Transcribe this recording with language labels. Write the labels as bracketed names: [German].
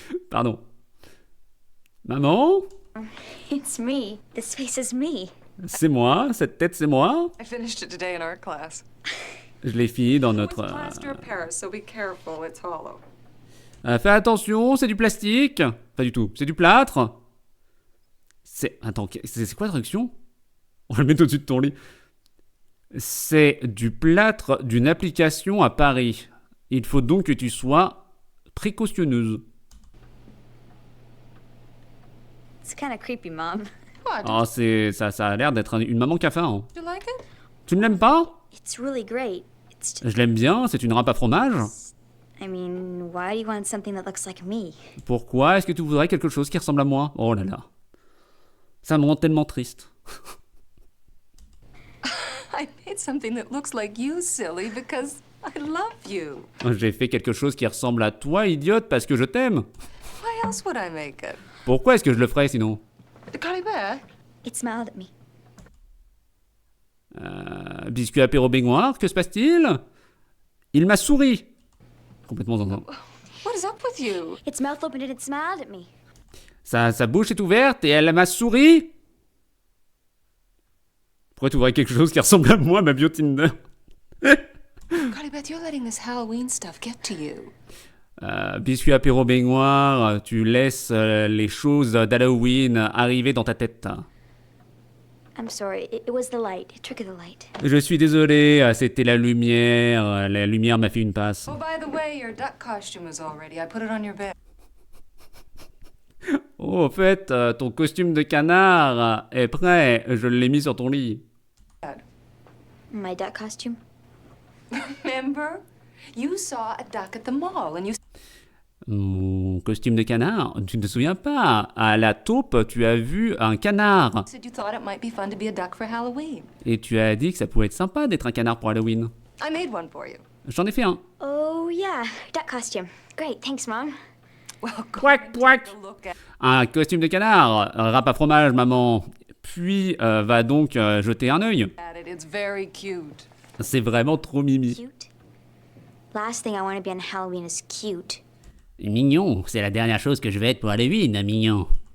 [French] Pardon. Maman? [English] it's me. This face is me. [French] C'est moi, cette tête c'est moi. [English] I finished it today in art class. [French] Je l'ai fini dans [English] It's [French] notre... [English] plaster of Paris, so be careful. It's hollow. [French] Fais attention, c'est du plastique. Pas du tout, c'est du plâtre. C'est... Attends, c'est quoi la traduction? On va le mettre au-dessus de ton lit. C'est du plâtre d'une application à Paris. Il faut donc que tu sois précautionneuse. [English] It's kind of creepy, Mom. What? [French] Ah, ça a l'air d'être une maman cafard. Hein. [English] Do you like it? [French] Tu ne l'aimes pas? [English] It's really great. It's just, [French] Je l'aime bien, c'est une râpe à fromage. [English] I mean, why do you want something that looks like me? [French] Pourquoi est-ce que tu voudrais quelque chose qui ressemble à moi? Oh là là. Ça me rend tellement triste. [English] I made something that looks like you, silly, because I love you. [French] J'ai fait quelque chose qui ressemble à toi, idiote, parce que je t'aime. [English] Why else would I make it? [French] Pourquoi est-ce que je le ferais sinon? [English] Carly Bear? It smiled at me. [French] Biscuit apéro baignoire, que se passe-t-il? Il m'a souri. Complètement zinzin. [English] What is up with you? Its mouth opened and it smiled at me. [French] Sa bouche est ouverte et elle m'a souri. Pourquoi tu voudrais quelque chose qui ressemble à moi, ma bio Tinder? [English] Carly Beth, you're letting this Halloween stuff get to you. [French] Biscuit apéro baignoire, tu laisses les choses d'Halloween arriver dans ta tête. [English] I'm sorry. It was the light. A trick of the light. [French] Je suis désolé, c'était la lumière m'a fait une passe. [English] Oh, by the way, your duck costume is all ready. I put it on your bed. [French] Oh, en fait, ton costume de canard est prêt, je l'ai mis sur ton lit. [English] My duck costume. Remember? You saw a duck at the mall and you [French] Mon costume de canard? Tu ne te souviens pas? À la taupe, tu as vu un canard. [English] said you thought it might be fun to be a duck for Halloween. [French] Et tu as dit que ça pouvait être sympa d'être un canard pour Halloween. [English] I made one for you. [French] J'en ai fait un. [English] Oh, yeah. Duck costume. Great. Thanks, Mom. Well, go Pouac, pouac. take a look at [French] Un costume de canard, râpe à fromage, maman. Puis va donc jeter un œil. [English] it. It's very cute. [French] C'est vraiment trop mimi. [English] Cute. Last thing I want to be on Halloween is cute. [French] Mignon, c'est la dernière chose que je vais être pour Halloween, mignon.